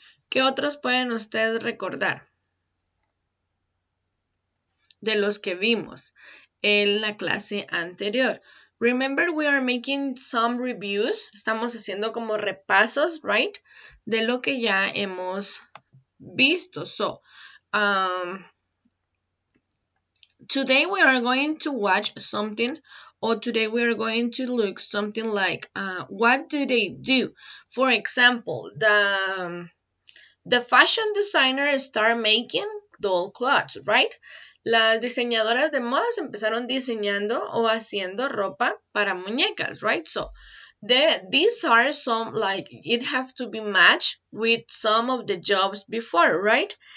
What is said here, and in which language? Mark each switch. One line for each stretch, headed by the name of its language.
Spanish: ¿Qué otros pueden ustedes recordar? De los que vimos en la clase anterior.
English: Remember, we are making some reviews.
Spanish: Estamos haciendo como repasos, right? De lo que ya hemos visto.
English: So, today we are going to watch something, or today we are going to look something like what do they do. For example, the fashion designers start making doll clothes, right?
Spanish: Las diseñadoras de modas empezaron diseñando o haciendo ropa para muñecas, right?
English: So these are some, like, it has to be matched with some of the jobs before, right?